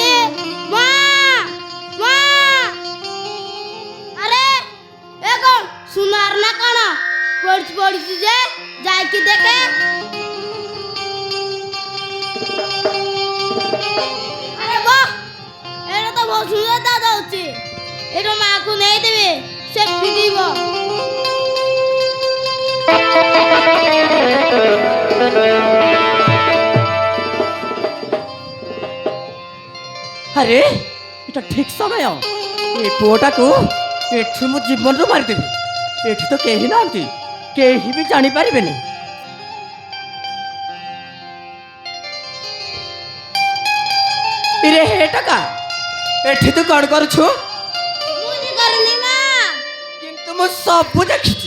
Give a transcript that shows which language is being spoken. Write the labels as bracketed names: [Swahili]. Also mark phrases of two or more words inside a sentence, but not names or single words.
[Odia] ମା ମା ଆରେ ଏ କଣ ସୁନାର ନା କଣ ପଡ଼ିଛି ଯେ ଯାଇକି ଦେଖେ। ଆରେ ବାহ ଏଇଟା ତ ବହୁତ ସୁନ୍ଦର ଦାଦା ଅଛି। ଏଇଟା ମାଆକୁ ନେଇଦେବି ସେ ଫିଟିବ। ଆରେ ଏଇଟା ଠିକ ସମୟ ଏଇ ପୁଅଟାକୁ ଏଠି ମୁଁ ଜୀବନରୁ ମାରିଦେବି। ଏଠି ତ କେହି ନାହାନ୍ତି, କେହି ବି ଜାଣିପାରିବେନି। ଇରେ ହେ ଟକା ଏଠି ତୁ କଣ କରୁଛୁ? କିନ୍ତୁ ମୁଁ ସବୁ ଦେଖିଛି।